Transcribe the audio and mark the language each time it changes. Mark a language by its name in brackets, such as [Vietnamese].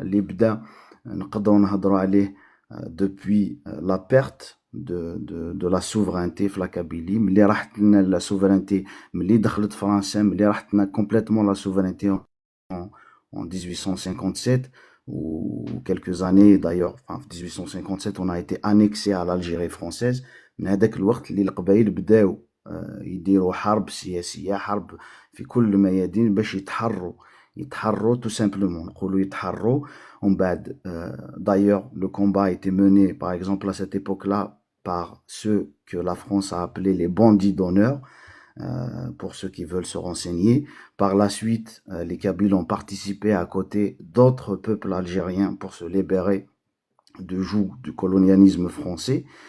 [French] Les bda, depuis la perte de la souveraineté في la Kabylie, [Arabic] ملي راحت لنا [French] la souveraineté, [Arabic] ملي دخلت فرنسا, [French] ملي راحت لنا complètement la souveraineté en 1857 ou quelques années d'ailleurs, enfin 1857 on a été annexé à l'Algérie française. [Arabic] من هذاك الوقت اللي القبائل بداو يديروا حرب سياسية، حرب في كل الميادين باش يتحروا [French] tout simplement، [Arabic] نقولوا يتحروا. [French] En بعد d'ailleurs le combat a été mené par exemple à cette époque-là par ceux que la France a appelés les bandits d'honneur, pour ceux qui veulent se renseigner. Par la suite, les Kabyles ont participé à côté d'autres peuples algériens pour se libérer du joug du colonialisme français.